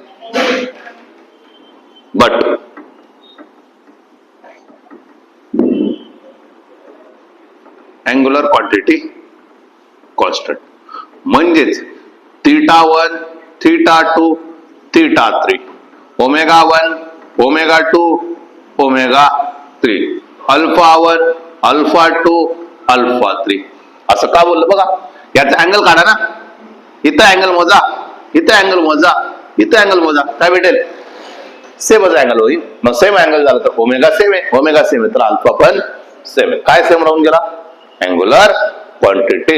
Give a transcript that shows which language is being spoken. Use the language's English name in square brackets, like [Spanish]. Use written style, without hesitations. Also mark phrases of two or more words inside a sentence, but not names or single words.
[English] but angular quantity constant म्हणजेच θ1, θ2, θ3, ω1, ω2, ω3, α1, α2, α3. [Marathi] असं का बोललं बघा? याचा अँगल काढा ना. इथं अँगल मोजा, इथं अँगल मोजा, इथं अँगल मोजा, काय भेटेल? [English] same angle [Marathi] होईल. मग [English] same angle [Marathi] झाला तर ओमेगा सेम आहे, ओमेगा सेम आहे तर अल्फा पण सेम आहे. काय सेम राहून गेला? [English] angular quantity.